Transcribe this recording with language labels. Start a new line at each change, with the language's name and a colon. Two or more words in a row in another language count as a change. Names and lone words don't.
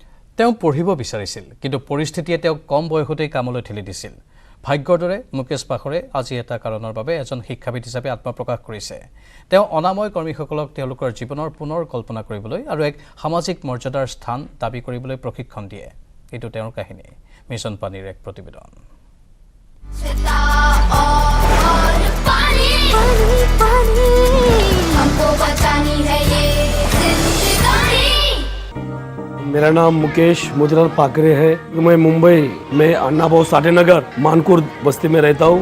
Assamese: তেওঁ পঢ়িব বিচাৰিছিল, কিন্তু পৰিস্থিতিয়ে তেওঁক কম বয়সতেই কামলৈ ঠেলি দিছিল। ভাগ্যৰ দৰে মুকেশ পাখৰে আজি এটা কাৰণৰ বাবে এজন শিক্ষাবিদ হিচাপে আত্মপ্ৰকাশ কৰিছে। তেওঁ অনাময় কৰ্মীসকলক তেওঁলোকৰ জীৱনৰ পুনৰ কল্পনা কৰিবলৈ আৰু এক সামাজিক মৰ্যাদাৰ স্থান দাবী কৰিবলৈ প্ৰশিক্ষণ দিয়ে। এইটো তেওঁৰ কাহিনী। মিছন পানীৰ এক প্ৰতিবেদন।
Hindi: मेरा नाम मुकेश मोतीलाल पाकरे है। मैं मुंबई में अन्ना भाऊ साठे नगर मानकुर बस्ती में रहता हूँ।